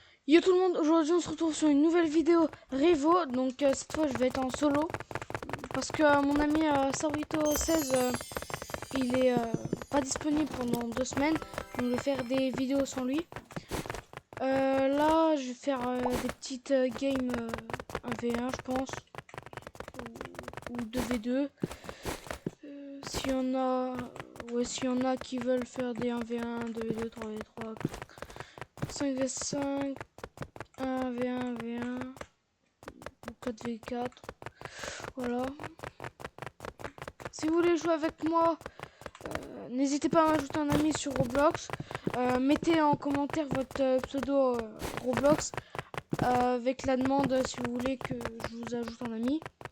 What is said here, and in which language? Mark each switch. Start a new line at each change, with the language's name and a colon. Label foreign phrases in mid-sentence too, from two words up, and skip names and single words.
French: Yo tout le monde, aujourd'hui on se retrouve sur une nouvelle vidéo Revo. Donc cette fois je vais être en solo parce que mon ami Saurito16 il est pas disponible pendant 2 semaines. Donc je vais faire des vidéos sans lui. Là je vais faire des petites games 1v1 je pense, ou 2v2. S'il y en a, ouais, s'il y en a qui veulent faire des 1v1, 2v2, 3v3, 5v5, 1v1, v1 ou 4v4. Voilà. Si vous voulez jouer avec moi, n'hésitez pas à m'ajouter un ami sur Roblox. Mettez en commentaire votre pseudo Roblox avec la demande si vous voulez que je vous ajoute en ami.